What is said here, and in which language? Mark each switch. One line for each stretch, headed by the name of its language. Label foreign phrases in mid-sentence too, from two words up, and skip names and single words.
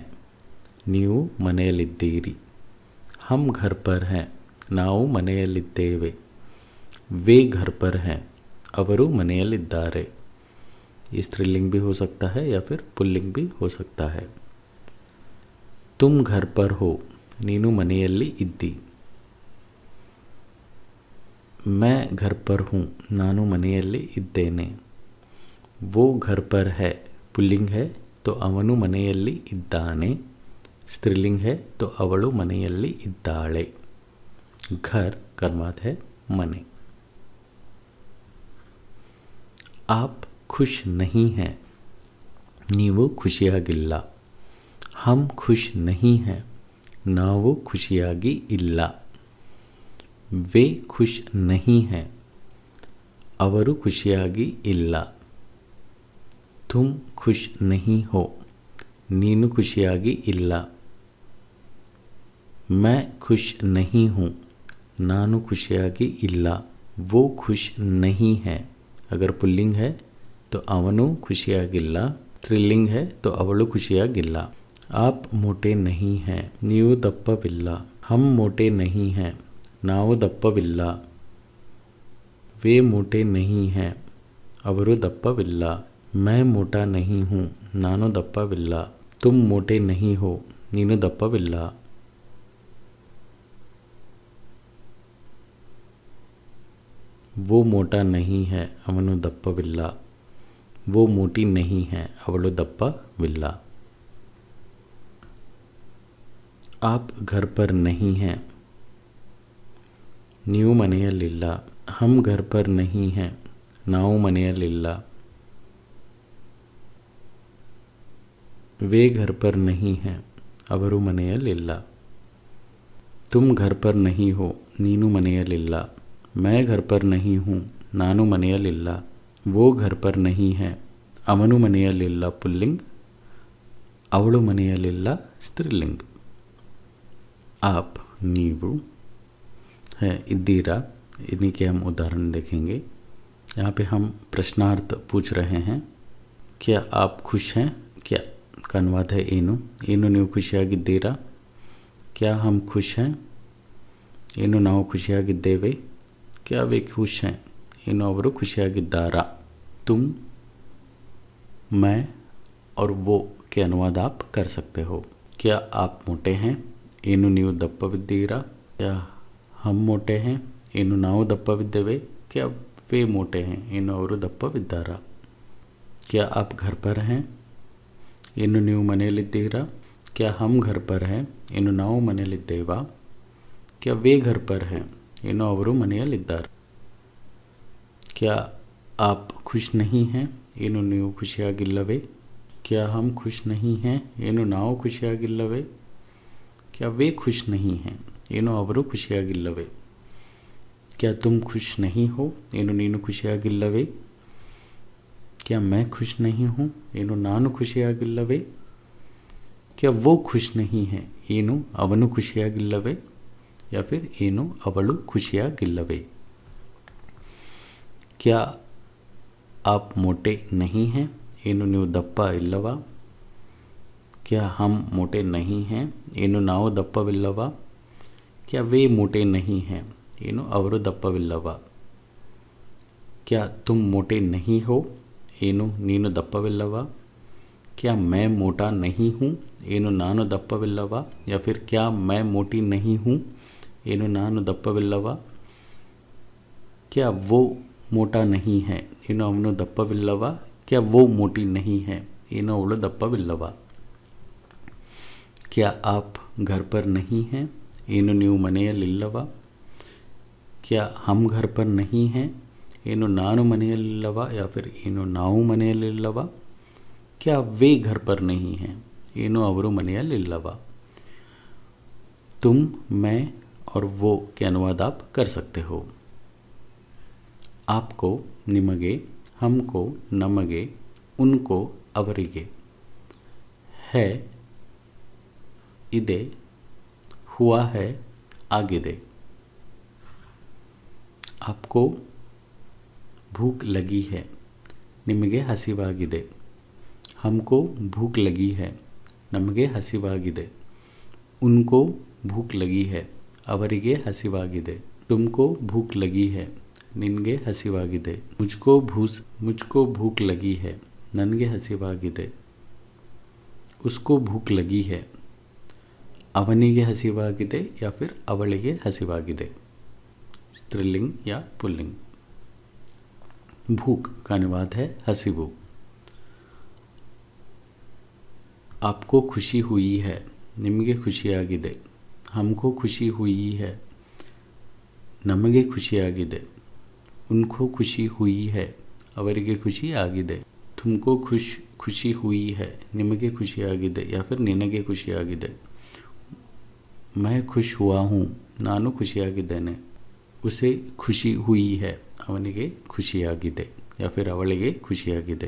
Kannada: ನೀವು ಮನೆಯಲ್ಲಿದ್ದೀರಿ।
Hindi: हम घर पर हैं।
Kannada: ನಾವು ಮನೆಯಲ್ಲಿದ್ದೇವೆ।
Hindi: वे घर पर हैं।
Kannada: ಅವರು ಮನೆಯಲ್ಲಿದ್ದಾರೆ।
Hindi: ये स्त्रीलिंग भी हो सकता है या फिर पुल्लिंग भी हो सकता है। तुम घर पर हो,
Kannada: ನೀನು ಮನೆಯಲ್ಲಿ ಇದ್ದಿ।
Hindi: मैं घर पर हूँ,
Kannada: ನಾನು ಮನೆಯಲ್ಲಿ ಇದ್ದೇನೆ।
Hindi: वो घर पर है, पुल्लिंग है तो
Kannada: ಅವನು ಮನೆಯಲ್ಲಿ ಇದ್ದಾನೆ।
Hindi: स्त्रीलिंग है तो
Kannada: ಅವಳು ಮನೆಯಲ್ಲಿ ಇದ್ದಾಳೆ।
Hindi: घर का अनुवाद है मने। आप खुश नहीं हैं,
Kannada: ನೀವು ಖುಷಿಯಾಗಿಲ್ಲ।
Hindi: हम खुश नहीं हैं,
Kannada: ನಾವು ಖುಷಿಯಾಗಿ ಇಲ್ಲ।
Hindi: वे खुश नहीं हैं,
Kannada: ಅವರು ಖುಷಿಯಾಗಿ ಇಲ್ಲ।
Hindi: तुम खुश नहीं हो,
Kannada: ನೀನು ಖುಷಿಯಾಗಿ ಇಲ್ಲ।
Hindi: मैं खुश नहीं हूँ,
Kannada: ನಾನು ಖುಷಿಯಾಗಿ ಇಲ್ಲ।
Hindi: वो खुश नहीं है, अगर पुल्लिंग है तो
Kannada: ಅವನು ಖುಷಿಯಾಗಿಲ್ಲ।
Hindi: ಸ್ತ್ರೀಲಿಂಗ್ है तो
Kannada: ಅವಳು ಖುಷಿಯಾಗಿಲ್ಲ।
Hindi: आप मोटे नहीं हैं,
Kannada: ನೀವು ದಪ್ಪವಿಲ್ಲ।
Hindi: हम मोटे नहीं हैं,
Kannada: ನಾವು ದಪ್ಪವಿಲ್ಲ।
Hindi: वे मोटे नहीं हैं,
Kannada: ಅವರು ದಪ್ಪವಿಲ್ಲ।
Hindi: मैं मोटा नहीं हूँ,
Kannada: ನಾನು ದಪ್ಪವಿಲ್ಲ।
Hindi: तुम मोटे नहीं हो,
Kannada: ನೀನು ದಪ್ಪವಿಲ್ಲ।
Hindi: वो मोटा नहीं है,
Kannada: ಅವನು ದಪ್ಪವಿಲ್ಲ।
Hindi: वो मोटी नहीं है,
Kannada: ಅವಳು ದಪ್ಪವಿಲ್ಲ।
Hindi: आप घर पर नहीं हैं,
Kannada: ನೀವು ಮನೆಯಲ್ಲಿಲ್ಲ।
Hindi: हम घर पर नहीं हैं,
Kannada: ನಾವು ಮನೆಯಲ್ಲಿಲ್ಲ।
Hindi: वे घर पर नहीं हैं,
Kannada: ಅವರು ಮನೆಯಲ್ಲಿಲ್ಲ।
Hindi: तुम घर पर नहीं हो,
Kannada: ನೀನು ಮನೆಯಲ್ಲಿಲ್ಲ।
Hindi: मैं घर पर नहीं हूँ,
Kannada: ನಾನು ಮನೆಯಲ್ಲಿಲ್ಲ।
Hindi: वो घर पर नहीं है,
Kannada: ಅವನು ಮನೆಯಲ್ಲಿಲ್ಲ पुल्लिंग, ಅವಳು ಮನೆಯಲ್ಲಿಲ್ಲ ಸ್ತ್ರೀಲಿಂಗ್।
Hindi: आप नीवु है इद्दीरा, इन्हीं के हम उदाहरण देखेंगे। यहाँ पे हम प्रश्नार्थ पूछ रहे हैं। क्या आप खुश हैं? क्या का अनुवाद है ಏನು।
Kannada: ಏನು ನೀವು ಖುಷಿಯಾಗಿದ್ದೀರಾ?
Hindi: क्या हम खुश हैं?
Kannada: ಏನು ನಾವು ಖುಷಿಯಾಗಿದ್ದೇವೆ?
Hindi: क्या वे खुश हैं?
Kannada: ಏನು ಅವರು ಖುಷಿಯಾಗಿದ್ದಾರಾ?
Hindi: तुम, मैं और वो के अनुवाद आप कर सकते हो। क्या आप मोटे हैं?
Kannada: ಏನು ನೀವು ದಪ್ಪವಿದ್ದೀರಾ?
Hindi: क्या हम मोटे हैं?
Kannada: ಏನು ನಾವು ದಪ್ಪವಿದ್ದೇವೆ?
Hindi: क्या वे मोटे हैं?
Kannada: ಏನು ಅವರು ದಪ್ಪವಿದ್ದಾರಾ?
Hindi: क्या आप घर पर हैं?
Kannada: ಏನು ನೀವು ಮನೆಯಲ್ಲಿದ್ದೀರಾ?
Hindi: क्या हम घर पर हैं?
Kannada: ಏನು ನಾವು ಮನೆಯಲ್ಲಿದ್ದೇವಾ?
Hindi: क्या वे घर पर हैं?
Kannada: ಏನು ಅವರು ಮನೆಯಲ್ಲಿದ್ದಾರೆ?
Hindi: क्या आप खुश नहीं हैं?
Kannada: ಏನು ನೀವು ಖುಷಿಯಾಗಿಲ್ಲವೇ?
Hindi: क्या हम खुश नहीं हैं?
Kannada: ಏನು ನಾವು ಖುಷಿಯಾಗಿಲ್ಲವೇ?
Hindi: क्या वे खुश नहीं हैं?
Kannada: ಏನು ಅವರು ಖುಷಿಯಾಗಿಲ್ಲವೇ?
Hindi: क्या तुम खुश नहीं हो?
Kannada: ಏನು ನೀನು ಖುಷಿಯಾಗಿಲ್ಲವೇ?
Hindi: क्या मैं खुश नहीं हूँ?
Kannada: ಏನು ನಾನು ಖುಷಿಯಾಗಿಲ್ಲವೇ?
Hindi: क्या वो खुश नहीं है?
Kannada: ಏನು ಅವನು ಖುಷಿಯಾಗಿಲ್ಲವೇ?
Hindi: या फिर
Kannada: ಏನು ಅವಳು ಖುಷಿಯಾಗಿಲ್ಲವೇ?
Hindi: क्या आप मोटे नहीं हैं?
Kannada: ಏನು ನೀವು ದಪ್ಪ ಇಲ್ಲವಾ?
Hindi: क्या हम मोटे नहीं हैं?
Kannada: ಏನು ನಾವು ದಪ್ಪವಿಲ್ಲವಾ?
Hindi: क्या वे मोटे नहीं हैं?
Kannada: ಏನು ಅವರು ದಪ್ಪವಿಲ್ಲವಾ?
Hindi: क्या तुम मोटे नहीं हो?
Kannada: ಏನು ನೀನು ದಪ್ಪವಿಲ್ಲವಾ?
Hindi: क्या मैं मोटा नहीं हूँ?
Kannada: ಏನು ನಾನು ದಪ್ಪವಿಲ್ಲವಾ?
Hindi: या फिर क्या मैं मोटी नहीं हूँ?
Kannada: ಏನು ನಾನು ದಪ್ಪವಿಲ್ಲವಾ?
Hindi: क्या वो मोटा नहीं है?
Kannada: ಏನು ಅವನು ದಪ್ಪವಿಲ್ಲವಾ?
Hindi: क्या वो मोटी नहीं है?
Kannada: ಏನು ಅವಳು ದಪ್ಪವಿಲ್ಲವಾ?
Hindi: क्या आप घर पर नहीं हैं?
Kannada: ಏನು ನೀವು ಮನೆಯಲ್ಲಿಲ್ಲವಾ?
Hindi: क्या हम घर पर नहीं हैं?
Kannada: ಏನು ನಾನು ಮನೆಯಲ್ಲಿಲ್ಲವಾ?
Hindi: या फिर
Kannada: ಏನು ನಾವು ಮನೆಯಲ್ಲಿಲ್ಲವಾ?
Hindi: क्या वे घर पर नहीं हैं?
Kannada: ಏನು ಅವರು ಮನೆಯಲ್ಲಿಲ್ಲವಾ?
Hindi: तुम, मैं और वो के अनुवाद आप कर सकते हो। आपको, ನಿಮಗೆ, हमको, ನಮಗೆ, उनको, ಅವರಿಗೆ, है, ಇದೆ, हुआ है, ಆಗಿದೆ। आपको भूख लगी है,
Kannada: ನಿಮಗೆ ಹಸಿವಾಗಿದೆ।
Hindi: हमको भूख लगी है,
Kannada: ನಮಗೆ ಹಸಿವಾಗಿದೆ।
Hindi: उनको भूख लगी है,
Kannada: ಅವರಿಗೆ ಹಸಿವಾಗಿದೆ।
Hindi: तुमको भूख लगी है,
Kannada: ನಿನಗೆ ಹಸಿವಾಗಿದೆ।
Hindi: मुझको भूख लगी है,
Kannada: ನನಗೆ ಹಸಿವಾಗಿದೆ.
Hindi: उसको भूख लगी है.
Kannada: ಅವನಿಗೆ ಹಸಿವಾಗಿದೆ
Hindi: या फिर
Kannada: ಅವಳಿಗೆ ಹಸಿವಾಗಿದೆ.
Hindi: स्त्रीलिंग या पुल्लिंग. भूख का अनुवाद है हसिवु. आपको खुशी हुई है.
Kannada: ನಿಮಗೆ ಖುಷಿಯಾಗಿದೆ.
Hindi: हमको खुशी हुई है.
Kannada: ನಮಗೆ ಖುಷಿಯಾಗಿದೆ.
Hindi: उनको खुशी हुई है.
Kannada: ಅವರಿಗೆ ಖುಷಿಯಾಗಿದೆ.
Hindi: तुमको खुशी हुई है.
Kannada: ನಿಮಗೆ ಖುಷಿಯಾಗಿದೆ
Hindi: या फिर
Kannada: ನಿನಗೆ ಖುಷಿಯಾಗಿದೆ.
Hindi: मैं खुश हुआ हूँ.
Kannada: ನಾನು ಖುಷಿಯಾಗಿದ್ದೇನೆ.
Hindi: उसे खुशी हुई है.
Kannada: ಅವನಿಗೆ ಖುಷಿಯಾಗಿದೆ
Hindi: या फिर
Kannada: ಅವಳಿಗೆ ಖುಷಿಯಾಗಿದೆ.